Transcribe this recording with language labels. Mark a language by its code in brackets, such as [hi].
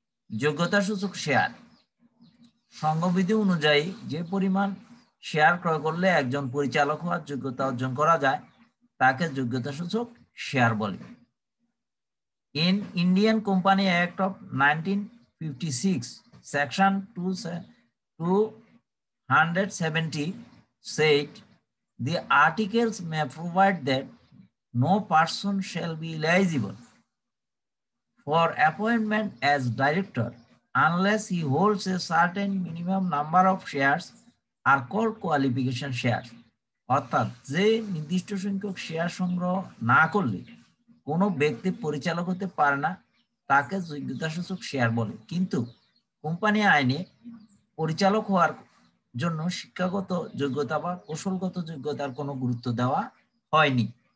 [bn] যোগ্যতা সূচক শেয়ার। সংঘবিধি অনুযায়ী যে পরিমাণ শেয়ার ক্রয় করলে একজন পরিচালক হওয়ার যোগ্যতা অর্জন করা যায় তাকে যোগ্যতা সূচক শেয়ার বলে। [en] In Indian Company Act of 1956, Section 270 said the articles may provide that no person shall be eligible for appointment as director unless he holds a certain minimum number of shares are called qualification shares. [bn] অর্থাৎ যে নির্দিষ্ট সংখ্যক share সংগ্রহ না করলে কোনো ব্যক্তি পরিচালক হতে পারে না তাকে যোগ্যতা সূচক শেয়ার বলে। কিন্তু কোম্পানি আইনে পরিচালক হওয়ার জন্য শিক্ষাগত যোগ্যতা বা কৌশলগত যোগ্যতার কোনো গুরুত্ব দেওয়া হয়নি।